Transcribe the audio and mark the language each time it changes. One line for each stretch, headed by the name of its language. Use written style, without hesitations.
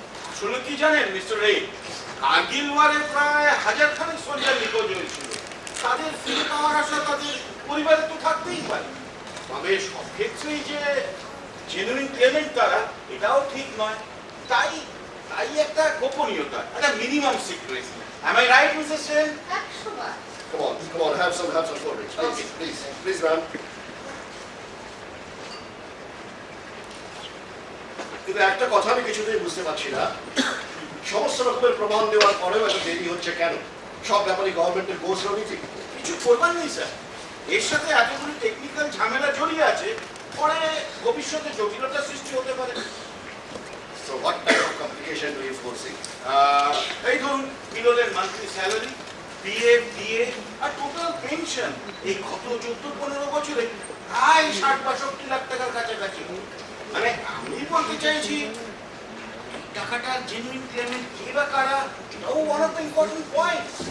Bangla: আসলে কি জানেন মিস্টার রে, কার্গিল ওয়ারে প্রায় 1000 খানেক সোলজার নিখোঁজ হয়েছিল। তাদের ফিরে পাওয়ার আশা তাদের পরিবারে তো থাকতেই পারে। তবে সব ক্ষেত্রেই যে জেনুইন ক্লেমেন্ট তারা, এটাও ঠিক নয়। তাই একটা গোপনীয়তা, একটা minimum secrecy.
English: Am I right, Mrs. Sen?
Bangla: 100 bar.
English: Come on, have some cold drinks. Please, ma'am.
Bangla: কিন্তু একটা কথা আমি কিছুতেই বুঝতে পারছি না, সমস্ত রকমের প্রমাণ দেওয়ার পরেও এত দেরি হচ্ছে কেন? সব ব্যাপারে গভর্নমেন্টের গোছ রনীতি। কিছু করবার নেই স্যার, এর সাথে এতগুলো টেকনিক্যাল ঝামেলা জড়িয়ে আছে, পরে ভবিষ্যতে জটিলতা সৃষ্টি হতে পারে।
English: So what type of complication do you foresee?
Bangla: এই ধরুন বিরোধের মান্থলি স্যালারি, পিএফ, ডিএ আর টোটাল পেনশন এই গত 14-15 বছরে প্রায় 60-62 লাখ টাকার কাছাকাছি। মানে আমি বলতে চাইছি এই টাকাটার জেনুইন ক্লেমেন্ট কে বা কারা, এটাও
English: One of the important point.